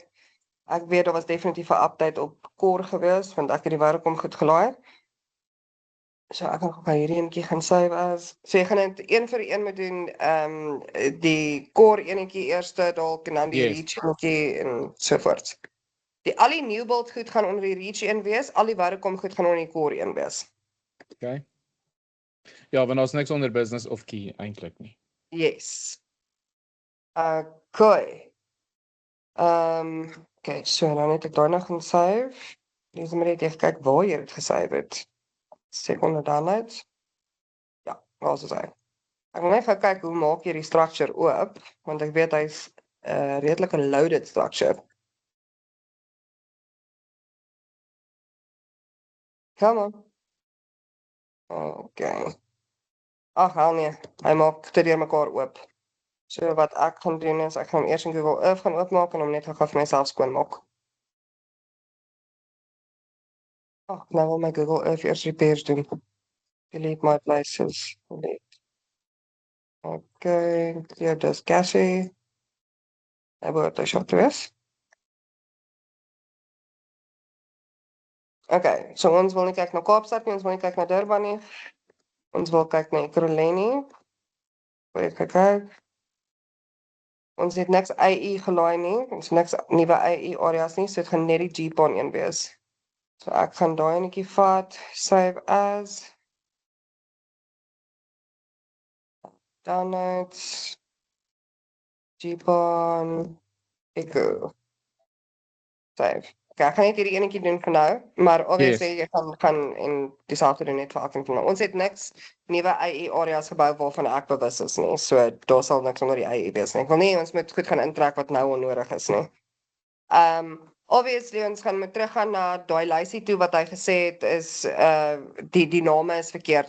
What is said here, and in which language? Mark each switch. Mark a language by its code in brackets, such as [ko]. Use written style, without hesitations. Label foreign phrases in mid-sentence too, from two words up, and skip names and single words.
[af] Ek weet daar was definitief 'n update op Core gewees, want ek het die Vodacom goed gelaai. So ek gaan gou hierdie enetjie gaan [en] save as. [af] So jy gaan dit een vir een moet doen, die Core enetjie eerste dalk en dan die Reach enetjie en so voort. Al die [en] new build [af] goed gaan onder die Reach een wees, al die Vodacom goed gaan onder die Core een wees. Okay. Ja, want daar's niks onder business of key eintlik nie. [en] Yes. Okay. [af] Okay, so nou net ek daar nog gaan save. Dis maar net kyk waar jy dit gesave het. Sekonde downloads. Ja, waar is hy? Ek wil net gou kyk hoe maak jy die structure oop, want ek weet hy's 'n redelike [en] loaded structure. Come on. [af] Okay. Ag, hel nee, hy maak te deur mekaar oop. So wat ek gaan doen is, ek gaan hom eers in Google Earth gaan oopmaak en hom net gou vir myself skoonmaak. Nou wil my Google Earth eers repairs doen. [en] Delete my places. Delete. Okay, clear this cache. [af] Hy behoort hy te wees. Okay, so ons wil nie kyk na Kaapstad nie, ons wil nie kyk na Durban nie. Ons wil kyk na Ekurhuleni. Kyk. Ons het niks AI gelaai nie, ons het niks nuwe AI areas nie, so dit gaan net die GPON een wees. So ek gaan daai enetjie vat, [en] save as, downloads, GPON, Echo, save. [af] Okay, ek gaan net hierdie enetjie doen vir nou, maar obviously jy gaan en dieselfde doen net vir elkeen van nou. Ons het niks nuwe AI areas gebou waarvan ek bewus is nie, so daar sal niks onder die AI wees nie. Ek wil nie ons moet goed gaan intrek wat nou onnodig is nie. Obviously ons gaan moet teruggaan na daai lysie toe wat hy gesê het is die name is verkeerd.